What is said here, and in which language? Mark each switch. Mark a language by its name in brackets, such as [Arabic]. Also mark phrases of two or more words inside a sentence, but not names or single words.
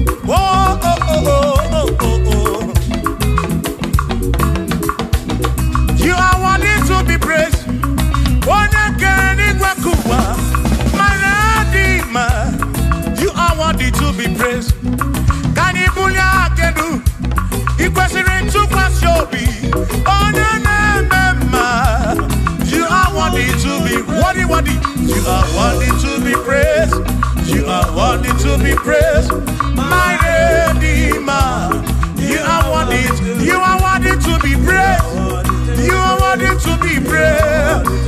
[English] Oh, oh, oh, oh, oh, oh, oh. You are worthy to be praised. [Igbo] Onye kere n'igwe ka ụwa, mara dị mma. [English] You are worthy to be praised. [Igbo] Ka anyị bulie aka elu, ị kwesịrị ntụkwasị obi. [English] You are worthy to be, worthy, worthy. You are worthy to be praised. You are worthy to be praised. My Redeemer. You are worthy, you are worthy to be praised. You are worthy to be praised.